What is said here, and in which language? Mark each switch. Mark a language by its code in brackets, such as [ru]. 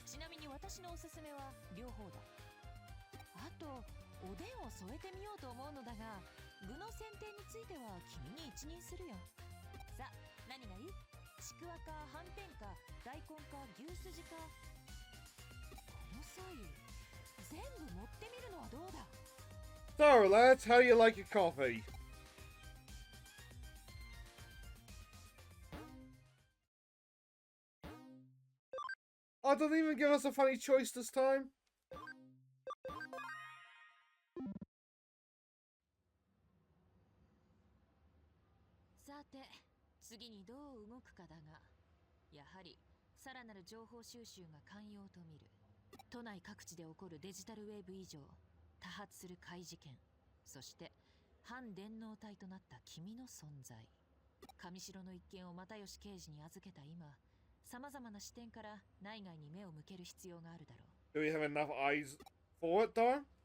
[ja] ちなみに私のおすすめは両方だ。あとおでんを添えてみようと思うのだが、具の選定については君に一任するよ。さあ、何がいい？ちくわかはんぺんか大根か牛すじか。この際全部持ってみるのはどうだ？ [en] So, lads, how do you like your coffee? Oh, didn't even give us a funny choice this time. [ja] さて、次にどう動くかだが、やはりさらなる情報収集が肝要と見る。都内各地で起こるデジタルウェーブ異常、多発する怪事件、そして反電脳体となった君の存在。上城の一件を又吉刑事に預けた今、様々な視点から内外に目を向ける必要があるだろう。 [en] Do we have enough eyes for it, though?